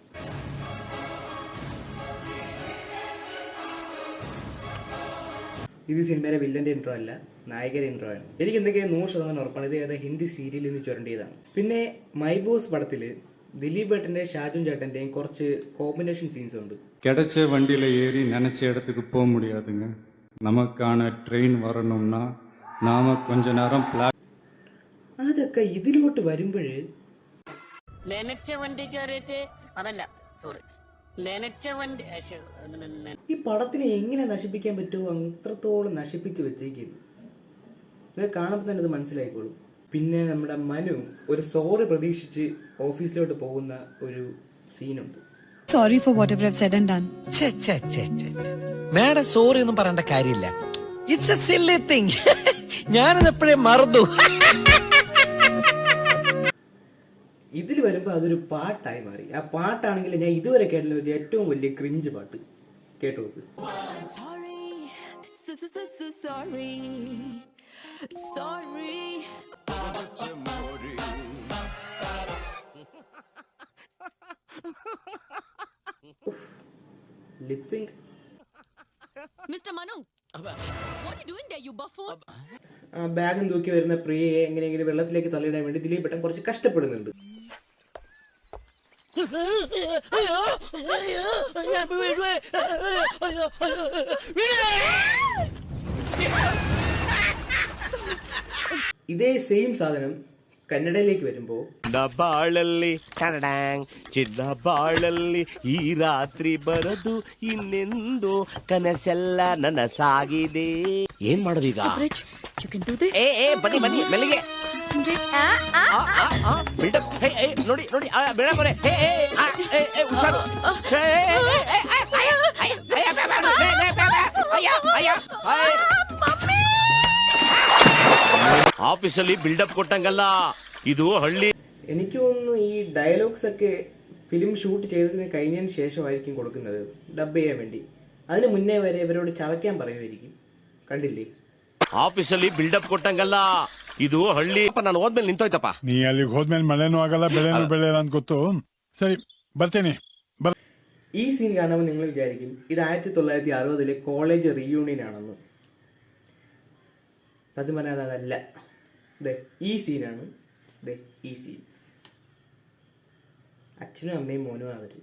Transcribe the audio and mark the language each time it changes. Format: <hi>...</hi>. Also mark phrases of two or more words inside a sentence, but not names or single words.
<ml>ഇത് സിനിമയിലെ വില്ലൻ്റെ ഇൻട്രോ അല്ല, നായകരുടെ ഇൻട്രോ ആണ്. എനിക്ക് എന്തൊക്കെയാണ് 100% ഉറപ്പാണ് ഇത് ഏതാ ഹിന്ദി സീരിയലിൽ നിന്ന് ചുരണ്ടിയതാണ്. പിന്നെ മൈ ബോസ് പടത്തിൽ ദിലീപ് ഏട്ടൻ്റെയും ഷാജുൻ ചേട്ടൻ്റെയും കുറച്ച്</ml> <en>combination scenes</en> <ml>ഉണ്ട്.</ml> <ta>கிடைச்ச வண்டியில் ஏறி நினச்ச இடத்துக்கு போக முடியாதுங்க. நமக்கான ட்ரெயின் வரணும்னா நாம கொஞ்ச நேரம்</ta> <ml>അതൊക്കെ ഇതിലോട്ട് വരുമ്പോഴ് നനച്ച വണ്ടി കയറിയിട്ട് അതല്ല, സോറി, നനച്ച വണ്ടി ഈ പടത്തിനെ എങ്ങനെ നശിപ്പിക്കാൻ പറ്റുമോ അത്രത്തോളം നശിപ്പിച്ച് വെച്ചേക്കുന്നു. ഇത് കാണുമ്പോൾ തന്നെ ഇത് മനസ്സിലായിക്കോളും. പിന്നെ നമ്മുടെ മനു ഒരു സോറി പ്രതീക്ഷിച്ച് ഓഫീസിലോട്ട് പോകുന്ന ഒരു സീനുണ്ട്.</ml> <en>Sorry for whatever I've said and done.</en> <ml>മാഡം സോറി ഒന്നും പറയേണ്ട കാര്യമില്ല.</ml> <en>It's a silly thing.</en> <ml>ഞാനത് എപ്പോഴേ മറന്നു. ഇതിൽ വരുമ്പോൾ അതൊരു പാട്ടായി മാറി. ആ പാട്ടാണെങ്കിൽ ഞാൻ ഇതുവരെ കേട്ടതിൽ വെച്ച് ഏറ്റവും വലിയ ക്രിഞ്ച് പാട്ട്. കേട്ടു നോക്ക്.</ml> <en>lip sync.</en> <ml>മിസ്റ്റർ മനു,</ml> <en>what are you doing there, you buffoon?</en> <ml>ബാഗും തൂക്കി വരുന്ന പ്രിയയെ എങ്ങനെയെങ്കിലും വെള്ളത്തിലേക്ക് തള്ളിയിടാൻ വേണ്ടി ദിലീപ് ഏട്ടൻ കുറച്ച് കഷ്ടപ്പെടുന്നുണ്ട്. ഇതേ സെയിം സാധനം കന്നഡയിലേക്ക് വരുമ്പോ</ml> <kn>ಬಾಳಲ್ಲಿ ಕನ್ನಡಾಂಗ್ ಚಿನ್ನ ಬಾಳಲ್ಲಿ ಈ ರಾತ್ರಿ ಬರದು ಇನ್ನೆಂದು ಕನಸೆಲ್ಲ ನನಸಾಗಿದೆ. ಏನ್ ಮಾಡೋದೀಗ?</kn> <en>You can do this.</en> <kn>ಏ ಬನ್ನಿ ಬನ್ನಿ ಮೆಲ್ಲಿಗೆ ಬಿಲ್ಡಪ್. ನೋಡಿ ನೋಡಿ ಬೆಳಗೊರೆ. ಹುಷಾರು. ಆಫೀಸಲ್ಲಿ ಬಿಲ್ಡಪ್ ಕೊಟ್ಟಂಗಲ್ಲ, ಇದು ಹಳ್ಳಿ.</kn> <ml>എനിക്ക് തോന്നുന്നു ഈ ഡയലോഗ്സ് ഒക്കെ</ml> <en>film shoot</en> <ml>ചെയ്തതിന് കഴിഞ്ഞതിന് ശേഷമായിരിക്കും കൊടുക്കുന്നത് ഡബ് ചെയ്യാൻ വേണ്ടി. അതിന് മുന്നേ വരെ ഇവരോട് ചവയ്ക്കാൻ പറയുമായിരിക്കും. കണ്ടില്ലേ?</ml> <kn>ಆಫೀಸಲ್ಲಿ ಬಿಲ್ಡಪ್ ಕೊಟ್ಟಂಗಲ್ಲ, ಇದು ಹಳ್ಳಿ. ನಾನು ಹೋದ್ಮೇಲೆ ನಿಂತೋಯ್ತಪ್ಪ. ನೀ ಅಲ್ಲಿಗೆ ಹೋದ್ಮೇಲೆ ಮಳೆನೂ ಆಗಲ್ಲ, ಬೆಳೆನೂ ಬೆಳೆಯಲ್ಲ ಅಂತ ಗೊತ್ತು. ಸರಿ, ಬರ್ತೇನೆ.</kn> <ml>ഈ സീൻ കാണുമ്പോൾ നിങ്ങൾ വിചാരിക്കും ഇത് 1960</ml> <en>college reunion</en> <ml>ആണെന്ന്. സത്യം പറഞ്ഞാൽ അതല്ല. ഈ സീനാണ്. ഈ സീൻ അച്ഛനും അമ്മയും മോനും അവര്.</ml>